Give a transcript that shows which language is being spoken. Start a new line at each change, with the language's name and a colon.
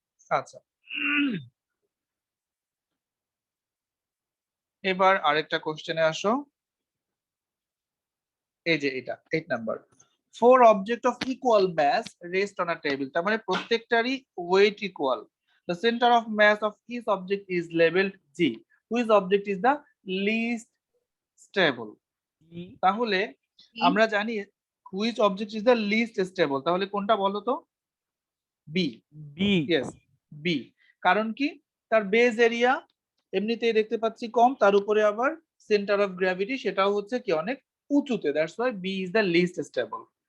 Bangla: আচ্ছা, এবার আরেকটা কোশ্চেনে আসো। এই যে এটা 8 number,
English: 4 object of equal mass rest on a table,
Bangla: তার মানে প্রত্যেকটারই wait equal.
English: The center of mass of each object is labeled G. Which object is the least stable?
Bangla: তাহলে আমরা জানি
English: which object is the least stable,
Bangla: তাহলে কোনটা বলো তো? B. B
English: Yes, B.
Bangla: কারণ কি? তার বেস এরিয়া এমনিতেই দেখতে পাচ্ছি কম, তার উপরে আবার সেন্টার অফ গ্র্যাভিটি সেটাও হচ্ছে কি অনেক উঁচুতে,
English: That's why B is the least stable.